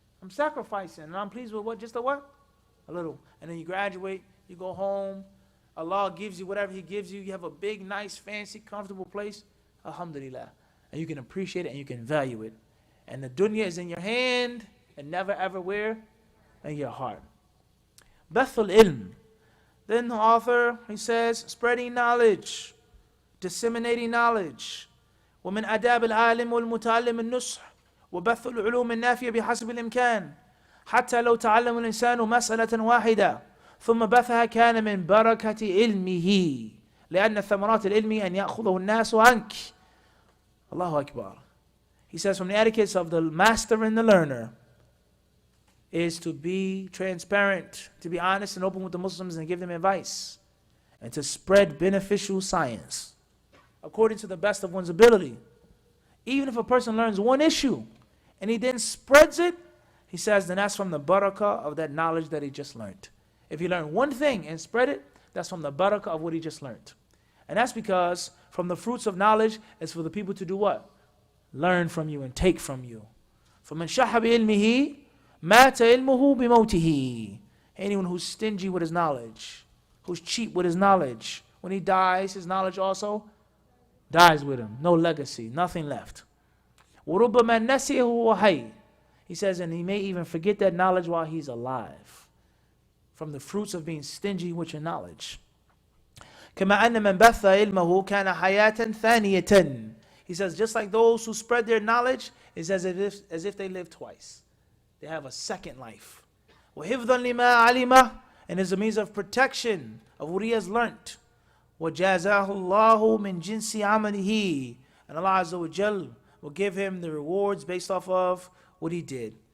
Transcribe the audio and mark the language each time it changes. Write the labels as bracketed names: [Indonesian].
[English] I'm sacrificing, and I'm pleased with what? Just a what? A little. And then you graduate, you go home, Allah gives you whatever He gives you. You have a big, nice, fancy, comfortable place. Alhamdulillah. And you can appreciate it and you can value it. And the dunya is in your hand and never ever where? In your heart. Bathul ilm. Then the author, he says, spreading knowledge, disseminating knowledge. [Arabic] ومن آداب العالم والمتعلم النصح وبث العلوم النافية بحسب الإمكان. حتى لو تعلم الإنسان مسألة واحدة ثم بثها كان من بركة علمه لأن ثمرات العلم أن يأخذه الناس عنك. Allahu Akbar. [English] He says from the etiquettes of the master and the learner is to be transparent, to be honest and open with the Muslims and give them advice, and to spread beneficial science according to the best of one's ability. Even if a person learns one issue and he then spreads it, he says then that's from the barakah of that knowledge that he just learned. If he learned one thing and spread it, that's from the barakah of what he just learned. And that's because from the fruits of knowledge is for the people to do what? Learn from you and take from you. [Arabic] فَمَنْ شَحَ بِعِلْمِهِ مَاتَ عِلْمُهُ بِمَوْتِهِ. [English] Anyone who's stingy with his knowledge, who's cheap with his knowledge, when he dies, his knowledge also dies with him. No legacy, nothing left. [Arabic] وَرُبَّمَا نَسِيهُ وَحَيٍّ. [English] He says, and he may even forget that knowledge while he's alive. From the fruits of being stingy with your knowledge. [Arabic] كما أن من بث علمه كان حياة ثانية. [English] He says, just like those who spread their knowledge is as if they live twice. They have a second life. [Arabic] وحفظا لما علمه, [English] and is a means of protection of what he has learnt. [Arabic] وجازاه الله من جنس عمله, [English] and Allah Azza wa Jal will give him the rewards based off of what he did.